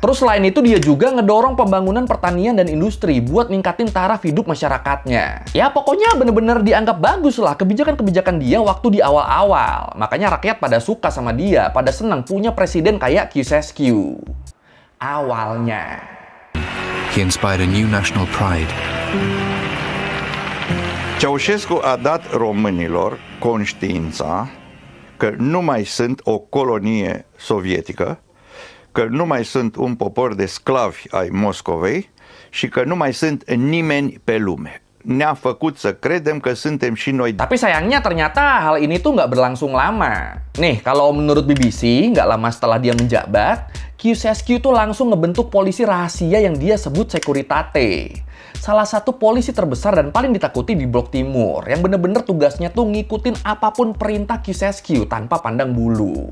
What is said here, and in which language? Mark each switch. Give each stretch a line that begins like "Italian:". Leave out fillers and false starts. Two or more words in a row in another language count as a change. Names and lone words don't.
Indonesian: Terus selain itu dia juga ngedorong pembangunan pertanian dan industri buat ningkatin taraf hidup masyarakatnya. Ya pokoknya bener-bener dianggap bagus lah kebijakan-kebijakan dia waktu di awal-awal. Makanya rakyat pada suka sama dia, pada senang punya presiden kayak Ceausescu. Awalnya.
English: He inspired a new national pride.
Romanian: Ceausescu a dat românilor conștiința că nu mai sunt o colonie sovietică, că nu mai sunt un popor de sclavi ai Moscovei și că nu mai sunt nimeni pe lume. Ne-a făcut să credem că suntem și noi.
Indonesian: Tapi sayangnya ternyata hal ini tuh nggak berlangsung lama. Nih, kalau menurut BBC, nggak lama setelah dia menjabat, Ceausescu tuh langsung ngebentuk polisi rahasia yang dia sebut Securitate. Salah satu polisi terbesar dan paling ditakuti di Blok Timur, yang bener-bener tugasnya tuh ngikutin apapun perintah Ceausescu tanpa pandang bulu.